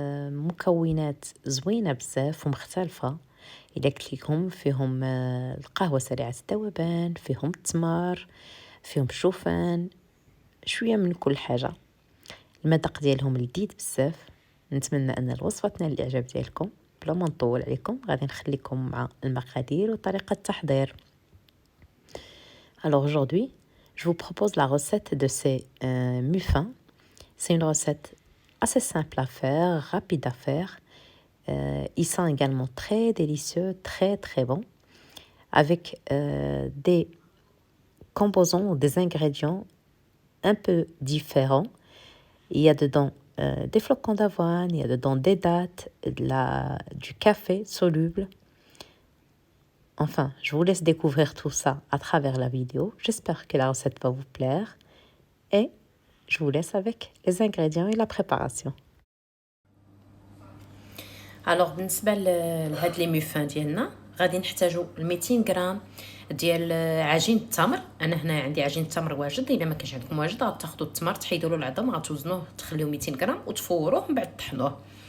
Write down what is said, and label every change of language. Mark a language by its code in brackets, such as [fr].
[ar] مكونات زوينه بزاف ومختلفه. اذا قلت لكم فيهم القهوه سريعه الذوبان، فيهم التمر، فيهم الشوفان، شويه من كل حاجه. المذاق ديالهم لذيذ بزاف. نتمنى ان الوصفه تنال الاعجاب ديالكم. بلا ما نطول عليكم غادي نخليكم مع المقادير وطريقه التحضير. [fr] Alors aujourd'hui, je vous propose la recette de ces muffins. C'est une recette assez simple à faire, rapide à faire. Ils sont également très délicieux, très très bons, avec des composants ou des ingrédients un peu différents. Il y a dedans des flocons d'avoine, il y a dedans des dattes, du café soluble. Enfin, je vous laisse découvrir tout ça à travers la vidéo. J'espère que la recette va vous plaire. Et je vous laisse avec les ingrédients et la préparation. [ar] Alors, بالنسبة لهاد لي ميفان ديالنا غادي نحتاجو 200 غرام ديال عجين التمر. انا هنا عندي عجين التمر واجد. الا ما كانش عندكم واجد غتاخذوا التمر تحيدوا له العظم، غتوزنوه تخليوه 200 غرام وتفوروه من بعد طحنوه.